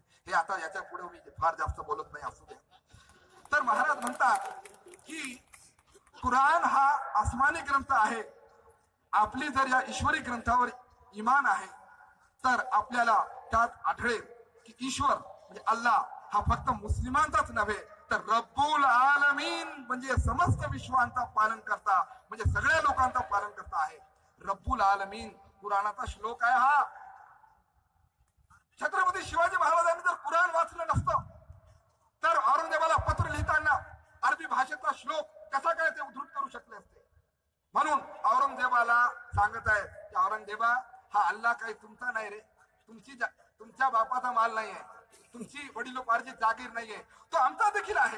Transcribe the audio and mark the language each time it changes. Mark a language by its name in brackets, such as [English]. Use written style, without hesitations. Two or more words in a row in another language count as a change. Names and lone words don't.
[Marathi] हे आता याच्या पुढे मी फार जास्त बोलत नाही, असू द्या. तर महाराज म्हणतात की कुराण हा आसमानी ग्रंथ आहे. आपली जर या ईश्वरी ग्रंथावर इमान आहे तर आपल्याला त्यात आढळेल की ईश्वर म्हणजे अल्लाह हा फक्त मुस्लिमांचाच नव्हे तर [Arabic] رب العالمين [Marathi] म्हणजे समस्त विश्वांचा पालन करता, म्हणजे सगळ्या लोकांचा पालन करता आहे. [Arabic] رب العالمين [Marathi] कुराणाचा श्लोक आहे हा. छत्रपती शिवाजी महाराजांनी जर कुराण वाचलं नसतं तर औरंगजेबाला पत्र लिहिताना अरबी भाषेचा श्लोक कसा काय ते उद्धृत करू शकले असते. म्हणून औरंगजेबाला सांगत आहे की औरंगजेबा, हा अल्लाह काही तुमचा नाही रे, तुमच्या बापाचा माल नाहीये, तुमची वडिलोपार्जित जागीर नाहीये, तो आमचा देखील आहे.